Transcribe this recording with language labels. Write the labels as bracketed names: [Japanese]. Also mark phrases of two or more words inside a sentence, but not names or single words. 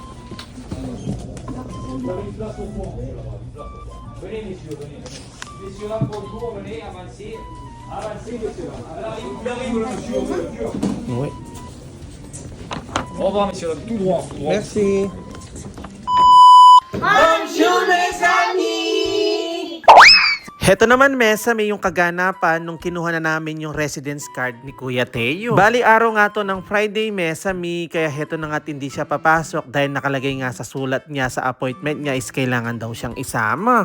[French] Vous avez une place au fond, là-bas, une place au fond. Venez, messieurs, venez. Messieurs, là, bonjour, venez, avancez. Avancez, messieurs, là. Alors, il arrive, le monsieur, au voiture. Oui. Au revoir, messieurs, là, tout droit, tout droit. Merci. [Filipino] Heto naman, Mesa, may yung kaganapan nung kinuha na namin yung [English] residence card [Filipino] ni Kuya Teo. Bali, araw nga to ng Friday, Mesa, kaya heto na nga hindi siya papasok dahil nakalagay nga sa sulat niya sa appointment niya is kailangan daw siyang isama.